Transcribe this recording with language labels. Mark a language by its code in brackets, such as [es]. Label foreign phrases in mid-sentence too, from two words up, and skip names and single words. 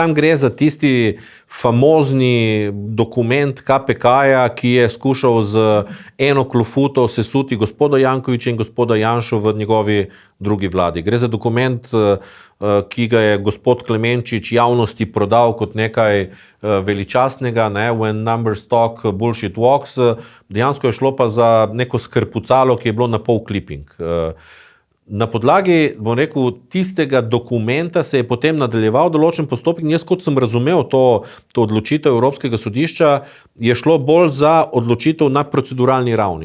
[sl] Tam gre za tisti famozni dokument KPK-ja, ki je skušal z eno klofuto sesuti gospoda Jankovića in gospoda Janšo v njegovi drugi vladi. Gre za dokument, ki ga je gospod Klemenčič javnosti prodal kot nekaj veličastnega, ne? [en] When numbers talk, bullshit walks. [sl] Dejansko je šlo pa za neko skrpucalo, ki je bilo na pol clipping. Na podlagi, bom rekel, tistega dokumenta se je potem nadaljeval določen postopek in jaz, kot sem razumel to odločitev Evropskega sodišča, je šlo bolj za odločitev na proceduralni ravni.